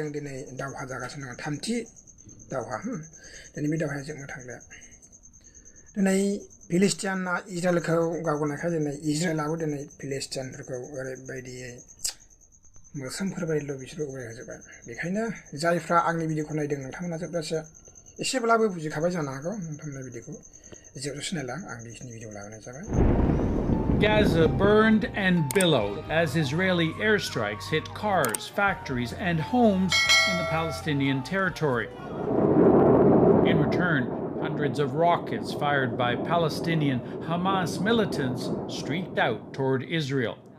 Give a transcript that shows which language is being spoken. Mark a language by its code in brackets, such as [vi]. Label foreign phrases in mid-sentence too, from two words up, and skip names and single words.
[brx] दिनै दावहा जागासिनो दङ थामथि दावहा दिनै बे दावहाया जोबनो थांलिया दिनै फिलिस्टिना इजराइलखौ गावगोनायखाय दिनै इजराइलाबो दिनै फिलिस्टिनफोरखौ ओरैबायदियै मोस्रोमफोरबायदिल' बिसोरो उरायहोजोबबाय बेखायनो जायफ्रा आंनि भिडिअखौ नायदों नोंथांमोना जोबजासे एसेब्लाबो बुजिखाबाय जानो हागौ नोंथांमोना भिडिअखौ जोबजासे नायलां आं बेखिनि भिडिअ लाबोनाय जाबाय [en] Gaza burned and billowed as Israeli airstrikes hit cars, factories, and homes in the Palestinian territory. In return, hundreds of rockets fired by Palestinian Hamas militants streaked out toward Israel.